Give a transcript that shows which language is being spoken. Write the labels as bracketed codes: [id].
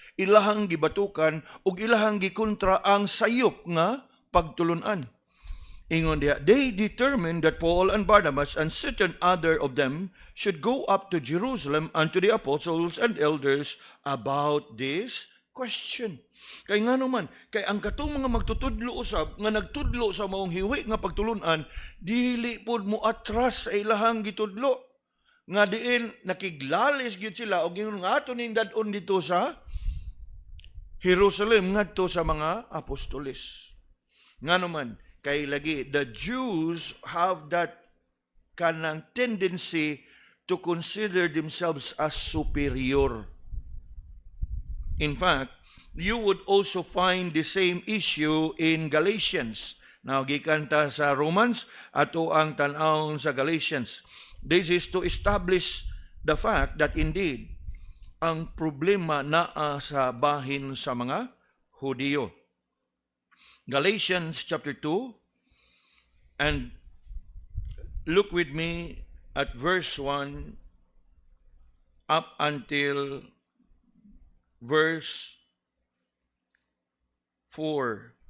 [ceb] Ilahang gibatukan o ilahang gikontra ang sayop nga pagtulunan. Ingon diha, [en] they determined that Paul and Barnabas and certain other of them should go up to Jerusalem unto the apostles and elders about this question. [ceb] Kay nga naman, kay ang katong mga magtutudlo usab nga nagtudlo sa maong hiwi nga pagtulunan, dili pod mo atras sa ilahang gitudlo. Nga diin nakiglalis gyud sila og ingon nga ato ning dadon dito sa Jerusalem ngadto sa mga apostoles. Nga naman, kay lagi, [en] the Jews have that [ceb] kanang [en] tendency to consider themselves as superior. In fact, you would also find the same issue in Galatians. [ceb] Now, gikan ta sa Romans, ato ang tan-awon sa Galatians. [en] This is to establish the fact that indeed, [ceb] ang problema naa sa bahin sa mga Hudiyo. [en] Galatians chapter 2, and look with me at verse 1 up until verse 4.